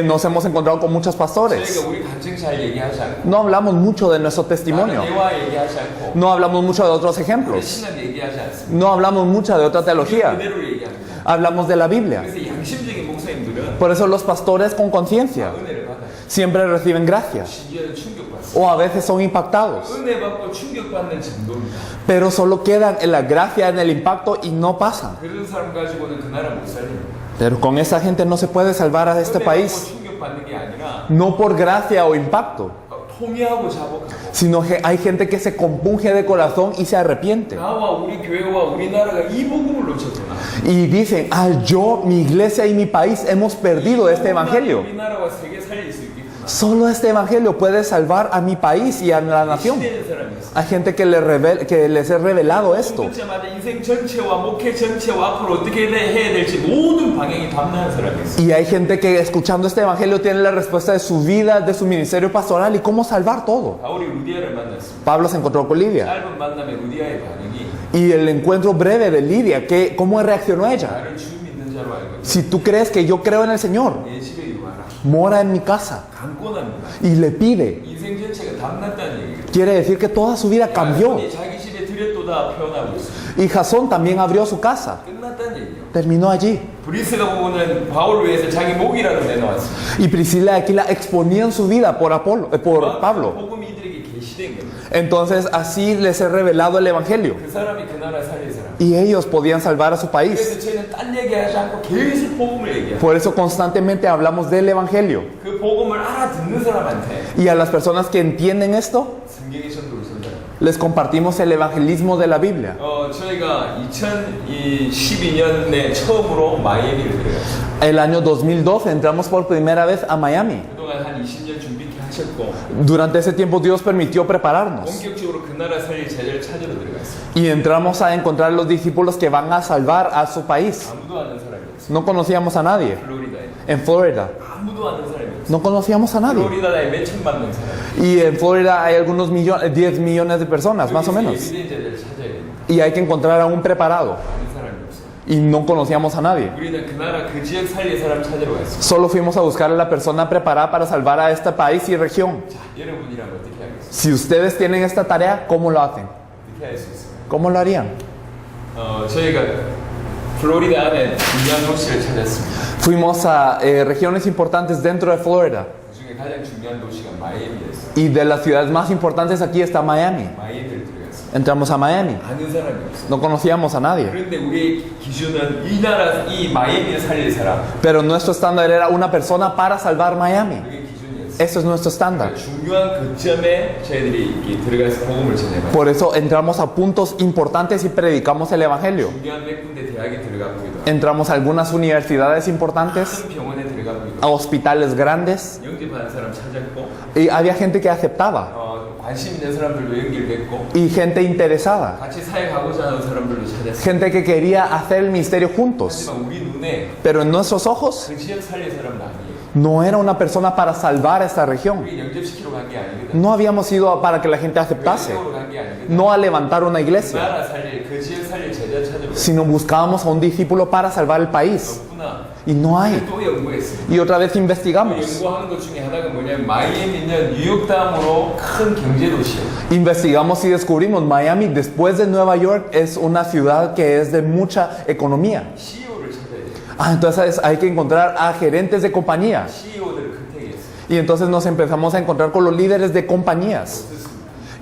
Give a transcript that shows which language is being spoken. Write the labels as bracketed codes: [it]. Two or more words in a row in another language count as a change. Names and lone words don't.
[es] Nos hemos encontrado con muchos pastores. [ko] 저희가 우리 간증 잘 얘기하지 않고 [es] No hablamos mucho de nuestro testimonio. [ko] 나는 대화 얘기하지 않고 [es] No hablamos mucho de otros [ko] 우리 [es] ejemplos. [ko] 신앙 얘기하지 않습니다. [es] No hablamos mucho de otra teología. [ko] 그대로 얘기합니다. [es] Hablamos de la Biblia. [ko] 그래서 양심적인 목사님들은 [es] Por eso los pastores con conciencia [ko] 은혜를 받아요. [es] siempre reciben gracia. [ko] 심지어는 충격받습니다. [es] O a veces son impactados. [ko] 은혜 받고 충격받는 정도입니다. [es] Pero solo quedan en la gracia, en el impacto y no pasan. [ko] 그런 사람 가지고는 그 나라 못 살립니다. [es] Pero con esa gente no se puede salvar a este [ko] 은혜 [es] país. [ko] 받고 충격받는 게 아니라 [es] No por gracia o impacto, [ko] 통회하고 자복하고 [es] sino que hay gente que se compunge de corazón y se arrepiente. [ko] 나와 우리 교회와 우리나라가 이 복음을 놓쳤구나. [es] Y dicen, yo, mi iglesia y mi país hemos perdido este evangelio. [ko] 우리나라와 세계 살릴 수 있겠구나. [es] Solo este evangelio puede salvar a mi país y a la nación. [ko] 시대는 사람이 있어. [es] Hay gente que les he revelado esto. [ko] 듣자마자 인생 전체와 목회 전체와 앞으로 어떻게 해야 될지 모든 방향이 담당한 사람이 있어. [es] Y hay gente que escuchando este evangelio tiene la respuesta de su vida, de su ministerio pastoral y cómo salvar todo. [ko] 바울이 루디아를 만났습니다. [es] Pablo se encontró con Lidia. [ko] 짧은 만남에 루디아의 반응이 [es] Y el encuentro breve de Lidia, ¿cómo reaccionó ella? [ko] 나를 주 믿는 자로 알고 있어. [es] Si tú crees que yo creo en el Señor, [ko] 내 집에 유하라. [es] mora en mi casa. [ko] 강권합니다. [es] Y le pide. [ko] 인생 전체가 담났다는 얘기예요. [es] Quiere decir que toda su vida cambió. [ko] 야손이 자기 집에 들였도다 표현하고 있어요. [es] Y Jasón también abrió su casa. [ko] 끝났다는 얘기예요. [es] Terminó allí. [ko] 브리스가 부부는 바울을 위해서 자기 목이라도 내놓았어요. [es] Y Priscila y Aquila exponían su vida por Pablo. [ko] 복음이 이들에게 계시된 겁니다. [es] Entonces así les he revelado el evangelio. [ko] 그 사람이 그 나라 살릴 사람. [es] Y ellos podían salvar a su país. [ko] 그래서 저희는 딴 얘기하지 않고 계속 복음을 얘기해요. [es] Por eso constantemente hablamos del evangelio. [ko] 그 복음을 알아듣는 사람한테 [es] Y a las personas que entienden esto, [ko] 성경의 전도를 전달해요. [es] les compartimos el evangelismo de la Biblia. [ko] 저희가 2012년에 처음으로 마이애미를 들어갔어요. [es] El año 2012 entramos por primera vez a Miami. [ko] 그동안 한 20년 준비케 하셨고 [es] Durante ese tiempo Dios permitió prepararnos. [ko] 본격적으로 그 나라 살릴 제자를 찾으러 들어갔어요. [es] Y entramos a encontrar los discípulos que van a salvar a su país. [ko] 아무도 아는 사람이 없어요. [es] No conocíamos a nadie. [ko] 플로리다에 [es] En Florida. [ko] 아무도 아는 사람이 없어요. [es] No conocíamos a nadie. [ko] 플로리다에 몇 천만 명 살아요. [es] Y en Florida hay algunos millones, 10 millones de personas, más o menos. [ko] 예비된 제자를 찾아야 됩니다. [es] Y hay que encontrar a un preparado. [ko] 아는 사람이 없어요. [es] Y no conocíamos a nadie. [ko] 우리는 그 나라 그 지역 살릴 사람 찾으러 갔어요. [es] Solo fuimos a buscar a la persona preparada para salvar a este país y región. [ko] 자, 여러분이라면 어떻게 하겠어요? [es] Si ustedes tienen esta tarea, ¿cómo lo hacen? [ko] 어떻게 할 수 있어요? [es] ¿Cómo lo harían? [ko] 저희가 플로리다 안에 중요한 도시를 찾았습니다. [es] Fuimos a regiones importantes dentro de Florida. [ko] 그중에 가장 중요한 도시가 마이애미였어. [es] Y de las ciudades más importantes aquí está Miami. [ko] 마이애미를 들어갔어. [es] Entramos a Miami. [ko] 아는 사람이 없어. [es] No conocíamos a nadie. [ko] 그런데 우리의 기준은 이 나라, 이 마이애미를 살릴 사람. [es] Pero nuestro estándar era una persona para salvar Miami. [ko] 그게 기준이었어. [es] Eso es nuestro estándar. [ko] 중요한 거점에 저희들이 이렇게 들어가서 복음을 전해봐요. [es] Por eso entramos a puntos importantes y predicamos el Evangelio. [ko] 중요한 몇 군데 대학에 들어가 보기도 하고, [es] Entramos a algunas universidades importantes, [ko] 큰 병원에 들어가 보기도 [es] a [ko] 하고, [es] hospitales grandes, [ko] 영접하는 사람 찾았고, [es] y había gente que aceptaba, [ko] 관심 있는 사람들도 연결됐고, [es] y gente interesada, [ko] 같이 사역하고자 하는 사람들도 찾았어. [es] gente que quería hacer el misterio juntos. [ko] 하지만 우리 눈에 [es] Pero en nuestros ojos [ko] 그 지역 살릴 사람은 아니에요. [es] no era una persona para salvar esta región. [ko] 우리 영접시키러 간 게 아니거든. [es] No habíamos ido para que la gente aceptase, [ko] 외국으로 간 게 아니거든. [es] no a levantar una [ko] 그 [es] iglesia, [ko] 나라 살릴, 그 지역 살릴 제자 찾으러 [es] sino buscábamos a un discípulo para salvar el país. [ko] 없구나. [es] Y no hay. [ko] 또 연구했어요. [es] Y otra vez [ko] 그 [es] investigamos. [ko] 연구하는 것 중에 하나가 뭐냐면 마이애미는 뉴욕 다음으로 큰 경제 도시예요. [es] Investigamos y descubrimos Miami, después de Nueva York, es una ciudad que es de mucha economía. [ko] CEO를 찾아야 돼요. [es] Entonces hay que encontrar a gerentes de compañía. [ko] CEO들을 컨택했어요. [es] Y entonces nos empezamos a encontrar con los líderes de compañías. [ko] 없었습니다.